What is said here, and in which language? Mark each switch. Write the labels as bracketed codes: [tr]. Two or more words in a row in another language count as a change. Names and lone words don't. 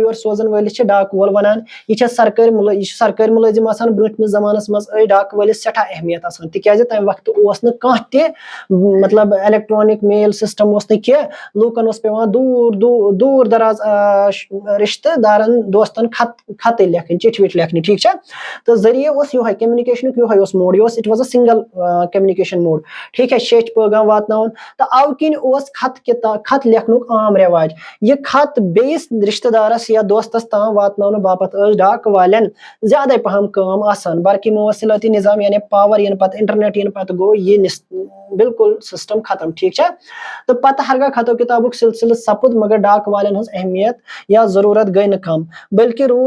[ks] یور سوزن وٲلِس چھِ ڈاک وول ونان یہ چھِ سرکٲرۍ مُلٲزِم آسان برونٛٹھمِس زمانس منٛز ٲسۍ ڈاک وٲلِس سٮ۪ٹھاہ اہمیت آسان تِکیازِ تمہِ وقتہٕ اوس نہٕ کانٛہہ تہِ مطلب [en] electronic mail system [ks] اوس نہٕ کینٛہہ لوٗکن اوس پیوان دوٗر دراز رشتہٕ دارن دوستن خطہٕ لیکھٕنۍ چٹھۍ وٹھۍ لیکھنہِ ٹھیک چھا تہٕ ذٔریعہٕ اوس یِہوے کمیونِکیشنُک یِہوے اوس موڈ یہِ اوس [en] it was a single communication mode [ur] ٹھیک ہے [ks] شیچھ پیغام واتناوُن تہٕ اَوٕ کِنۍ اوس خط لیکھنُک عام رٮ۪واج یہِ خط بیٚیِس رشتہٕ دارس یا دوستس تام واتناونہٕ باپتھ ٲس ڈاک والٮ۪ن زیادے پہم کٲم آسان برقی مواصلاتی نظام یعنی پاور ینہٕ پتہٕ انٹرنیٹ ینہٕ پتہٕ گوٚو یہِ بالکل سسٹم ختم ٹھیک چھا تہٕ پتہٕ ہرگاہ خطو کتابُک سلسلہٕ سپُد مگر ڈاک والٮ۪ن ہٕنٛز اہمیت یا ضروٗرت گٔے نہٕ کم بلکہِ